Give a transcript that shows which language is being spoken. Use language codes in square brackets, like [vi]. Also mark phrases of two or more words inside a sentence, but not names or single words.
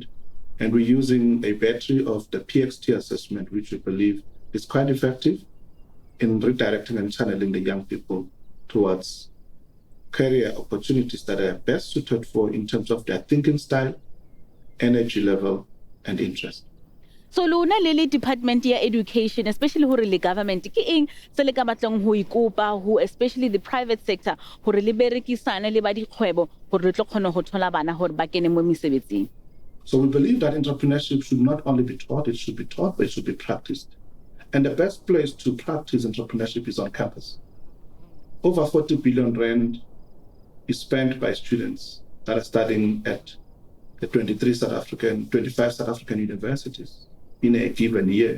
[en] And we're using a battery of the PXT assessment, which we believe is quite effective in redirecting and channeling the young people towards career opportunities that are best suited for in terms of their thinking style, energy level, and interest. [st] So lona le department ya education, especially hore le government ke eng se le ka batlang ho ikopa ho especially the [en] private sector [st] hore le berekisane le ba dikgwebo hore le tlo kgona ho thola bana hore ba kene mo mesebetsing? [en] So we believe that entrepreneurship should not only be taught, it should be taught, but it should be practiced. And the best place to practice entrepreneurship is on campus. Over 40 billion rand is spent by students that are studying at the 25 South African universities in a given year.